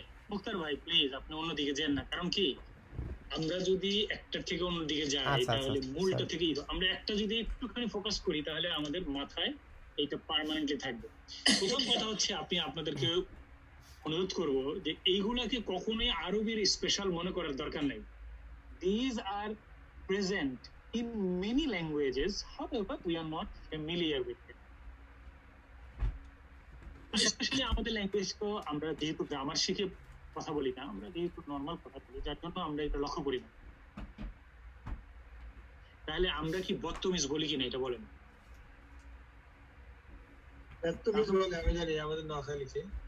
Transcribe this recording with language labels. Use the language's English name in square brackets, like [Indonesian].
[Bangla] মুক্তার ভাই প্লিজ আপনি অন্যদিকে যান না, কারণ কি আমরা যদি একটা থেকে অন্যদিকে যাই আচ্ছা, তাহলে আচ্ছা, মূলটা [English] sorry. [Bangla] থেকেই আমরা একটা যদি একটুখানি ফোকাস করি তাহলে আমাদের মাথায় এইটা পার্মানেন্টলি থাকবে। প্রথম কথা হচ্ছে আপনি আপনাদেরকে অনুরোধ করব যে এইগুলাকে কখনোই আরবির স্পেশাল মনে করার দরকার নাই। [English] These are present in many languages, however we are not familiar with them. [Bangla] Specially আমাদের ল্যাঙ্গুয়েজ তো আমরা যেহেতু গ্রামার শিখে কথা বলি না, আমরা যেহেতু নর্মাল কথা বলি, যার জন্য আমরা এটা লক্ষ্য করি না। তাহলে আমরা কি বদতমিজ বলি কিনা এটা বলেন? ব্যর্থমিজ বলে আমি জানি আমাদের নোয়াখালীতে।